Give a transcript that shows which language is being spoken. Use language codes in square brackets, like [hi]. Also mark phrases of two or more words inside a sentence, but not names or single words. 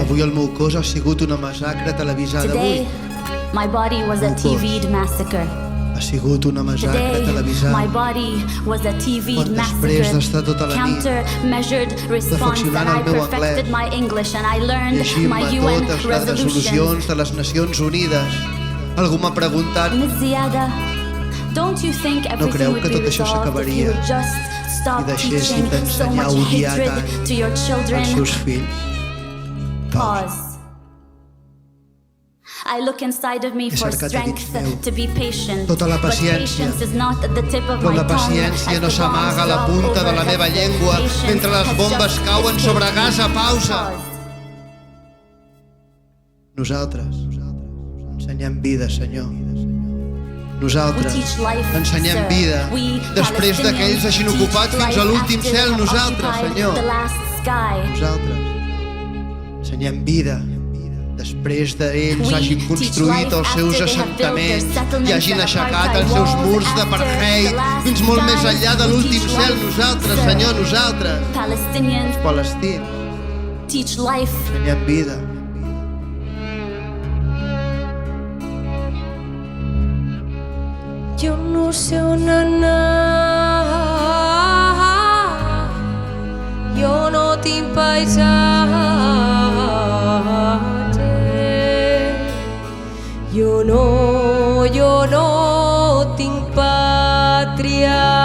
[ca] Avui el meu cos ha sigut una massacre televisada. [en] Today, [ca] Avui [en] my body was a TV'd massacre. [ca] ha sigut una massacre [en] Today, my [ca] televisada. [en] body was a TV'd [ca] Quan després d'estar [en] massacre. [ca] tota la nit [en] Counter-measured response, and [ca] perfeccionant [en] I [ca] el meu [en] perfected [ca] anglès, [en] my English, and I learned my [ca] llegint-me [en] UN [ca] totes les [en] resolutions. [ca] resolucions de les Nacions Unides. Algú m'ha preguntat, [en] Ms. Ziada, don't you think everything [ca] creu [en] would [ca] que [en] be [ca] tot això [en] resolved if [ca] s'acabaria [en] you would just stop [ca] i deixéssim [en] teaching so [ca] d'ensenyar a [en] much [ca] odiar [en] hatred [ca] tant [en] to your children? [ca] als seus fills? [en] Pause. I look inside of me [ca] He [en] for [ca] cercat [en] strength [ca] dins meu [en] to be patient. [ca] tota la [en] But [ca] paciència. [en] patience is not at the tip of [ca] Però [en] my [ca] la [en] tongue [ca] paciència [en] as [ca] no [en] the [ca] s'amaga a la [en] bombs [ca] punta [en] drop [ca] de la meva [en] overhead. [ca] llengua [en] Patience [ca] mentre les [en] has [ca] bombes [en] just [ca] cauen [en] escaped. [ca] sobre Gaza. Pausa. [en] Pause. [ca] Nosaltres ensenyem vida, Senyor. Nosaltres [en] We teach life, [ca] ensenyem [en] sir. [ca] vida. [en] We [ca] Després que ells hagin [en] Palestinians [ca] ocupat [en] teach [ca] fins a [en] life [ca] l'últim [en] after [ca] cel, [en] they have [ca] nosaltres, [en] occupied [ca] Senyor. [en] the last sky. [ca] Nosaltres ensenyem vida. Després d'ells [en] We [ca] hagin [en] teach [ca] construït [en] life [ca] els seus [en] after they have built their [ca] assentaments [en] settlements [ca] i hagin [en] and [ca] aixecat [en] apartheid [ca] els seus [en] walls [ca] murs [en] after [ca] d'apartheid [en] the last [ca] fins molt més [en] skies. [ca] enllà de [en] We [ca] l'últim [en] teach [ca] cel. [en] life, [ca] Nosaltres, [en] sir. [ca] Senyor, nosaltres, [en] Palestinians [ca] palestins, [en] teach life. [ca] ensenyem vida. Jo no sé on anar, jo no tinc paisatge, jo no tinc pàtria.